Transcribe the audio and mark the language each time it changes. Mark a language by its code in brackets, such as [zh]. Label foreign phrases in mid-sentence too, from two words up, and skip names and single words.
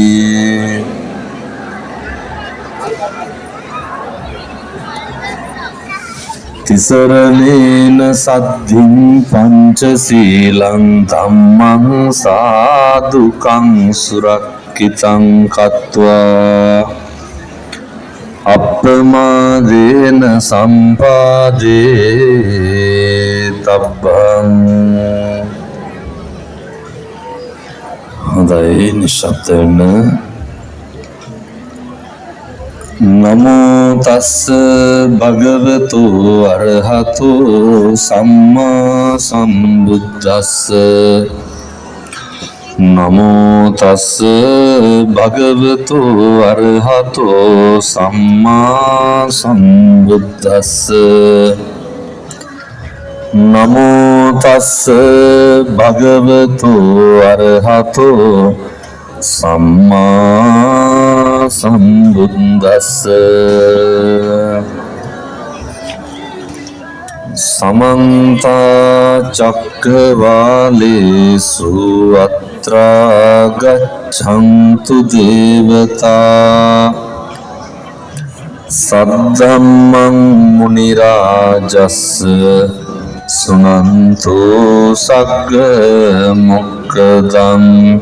[pi] තිසරණේන සද්ධින් පංචශීලං ධම්මං සාදුකං සුරක්ඛිතං කତ୍වා අප්පමාදේන සම්පාදේ තබ්බං. [si] හොඳයි, නිශ්ශබ්ද වෙන්න. [pi] නමෝ තස්ස භගවතු අරහතු සම්මා සම්බුද්දස්ස. නමෝ තස්ස භගවතු අරහතු සම්මා සම්බුද්දස්ස. නමෝ තස්ස භගවතු අරහතු සම්මා සම්බුද්දස්ස. සමන්ත චක්කවාලේසු අත්‍රා ගච්ඡන්තු දේවතා සද්ධම්මං මුනි රාජස්ස සුනන්තු සග්ග මොක්ඛදං.